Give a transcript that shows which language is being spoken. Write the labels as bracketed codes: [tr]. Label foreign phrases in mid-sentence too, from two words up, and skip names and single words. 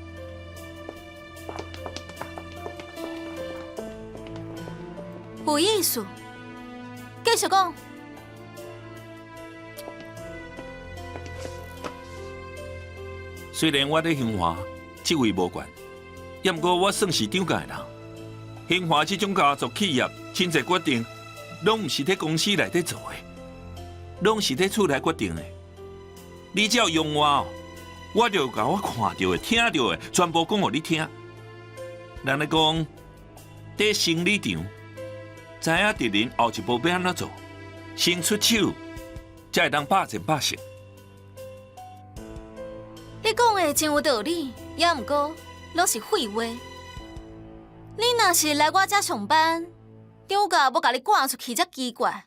[nan] 有意思。继续讲。虽然我在兴华职位无悬，也毋过我算是涨价的人。兴华这种家族企业，真侪决定拢毋是伫公司内底做的，拢是伫厝内决定的。你只要用我就甲我看到的、听到的，全部讲互你听。人咧讲，伫生理场，知影敌人后一步要安怎做，先出手，才会当百战百胜。你讲的真有道理，也毋过拢是废话。你若是来我遮上班，张家要甲你赶出去才奇怪。